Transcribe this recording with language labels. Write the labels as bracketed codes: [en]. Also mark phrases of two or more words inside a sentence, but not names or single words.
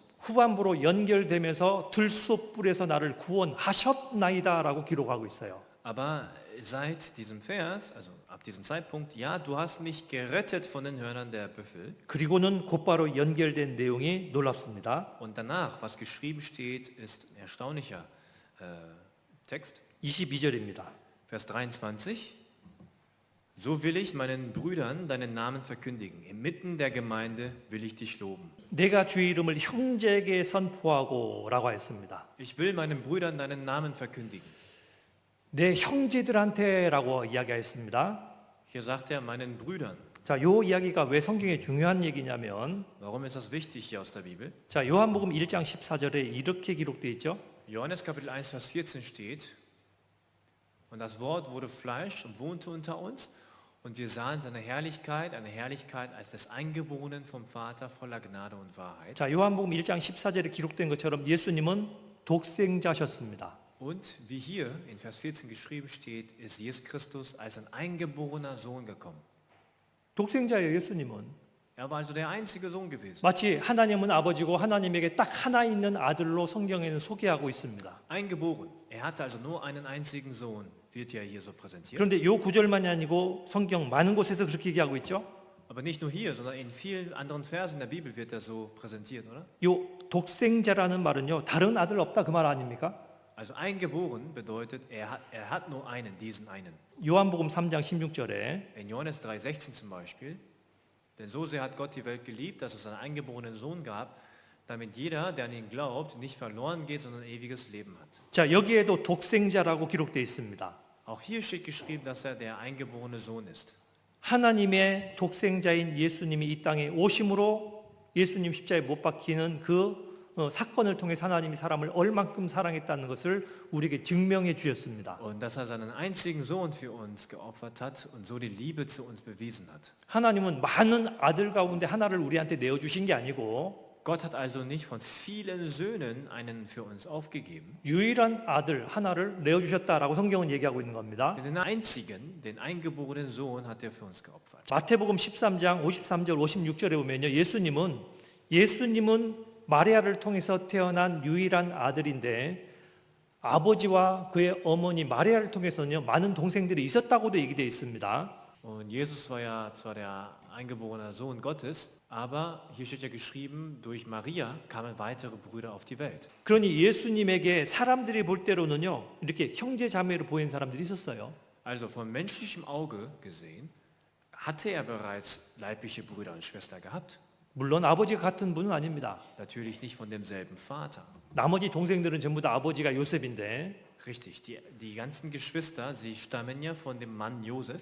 [ko] 후반부로 연결되면서 들소불에서 나를 구원하셨나이다라고 기록하고 있어요. [de] Aber seit diesem Vers, also ab diesem Zeitpunkt, ja, du hast mich gerettet von den Hörnern der Büffel. [ko] 그리고는 곧바로 연결된 내용이 놀랍습니다. [de] Und danach, was geschrieben steht, ist ein erstaunlicher Text. [ko] 22절입니다. [de] Vers 23. So will ich meinen Brüdern deinen Namen verkündigen. Inmitten der Gemeinde will ich dich loben. [ko] 내가 주의 이름을 형제에게 선포하고라고 했습니다. [de] Ich will meinen Brüdern deinen Namen verkündigen. [ko] 내 형제들한테라고 이야기했습니다. [de] Hier sagt er meinen Brüdern. [ko] 자, 요 이야기가 왜 성경에 중요한 얘기냐면 [de] Warum ist das wichtig hier aus der Bibel? [ko] 자, 요한복음 1장 14절에 이렇게 기록되어 있죠. [de] Johannes Kapitel 1, Vers 14 steht, und das Wort wurde Fleisch und wohnte unter uns, und wir sahen seine Herrlichkeit, eine Herrlichkeit als des Eingeborenen vom Vater voller Gnade und Wahrheit. [ko] 자, 요한복음 1장 14절에 기록된 것처럼 예수님은 독생자셨습니다. [de] Und wie hier in Vers 14 geschrieben steht, ist Jesus Christus als ein eingeborener Sohn gekommen. [ko] 독생자예요, 예수님은. [de] Er war also der einzige Sohn gewesen. [ko] 마치 하나님은 아버지고 하나님에게 딱 하나 있는 아들로 성경에는 소개하고 있습니다. [de] Eingeboren. Er hatte also nur einen einzigen Sohn, wird ja hier so präsentiert. [ko] 그런데 요 구절만이 아니고 성경 많은 곳에서 그렇게 얘기하고 있죠. [de] Aber nicht nur hier, sondern in vielen anderen Versen der Bibel wird er so präsentiert, oder? [ko] 요 독생자라는 말은요, 다른 아들 없다 그 말 아닙니까? [de] Also eingeboren bedeutet, er hat nur einen, diesen einen. [ko] 요한복음 3장 16절에 [de] In Johannes 3,16 zum Beispiel, denn so sehr hat Gott die Welt geliebt, dass es einen eingeborenen Sohn gab, damit jeder, der an ihn glaubt, nicht verloren geht, sondern ein ewiges Leben hat. [ko] 자, 여기에도 독생자라고 기록되어 있습니다. [de] Auch hier steht geschrieben, dass er der eingeborene Sohn ist. [ko] 하나님의 독생자인 예수님이 이 땅에 오심으로 예수님 십자가에 못 박히는 그 사건을 통해서 하나님이 사람을 얼만큼 사랑했다는 것을 우리에게 증명해 주셨습니다. [de] Und dass er seinen einzigen Sohn für uns geopfert hat und so die Liebe zu uns bewiesen hat. [ko] 하나님은 많은 아들 가운데 하나를 우리한테 내어주신 게 아니고 [de] Gott hat also nicht von vielen Söhnen einen für uns aufgegeben, [ko] 유일한 아들 하나를 내어주셨다라고 성경은 얘기하고 있는 겁니다. [de] denn den einzigen, den eingeborenen Sohn hat er für uns geopfert. [ko] 마태복음 13장 53절 56절에 보면요. 예수님은 마리아를 통해서 태어난 유일한 아들인데 아버지와 그의 어머니 마리아를 통해서는요. 많은 동생들이 있었다고도 얘기되어 있습니다. [de] Und Jesus war ja zwar der eingeborene Sohn Gottes, aber hier steht ja geschrieben, durch Maria kamen weitere Brüder auf die Welt. [ko] 그러니 예수님에게 사람들이 볼 때로는요. 이렇게 형제 자매로 보이는 사람들이 있었어요. [de] Also von menschlichem Auge gesehen, hatte er bereits leibliche Brüder und Schwestern gehabt. [ko] 물론 아버지가 같은 분은 아닙니다. [de] Natürlich nicht von demselben Vater. [ko] 나머지 동생들은 전부 다 아버지가 요셉인데 [de] Richtig, die ganzen Geschwister, sie stammen ja von dem Mann Josef,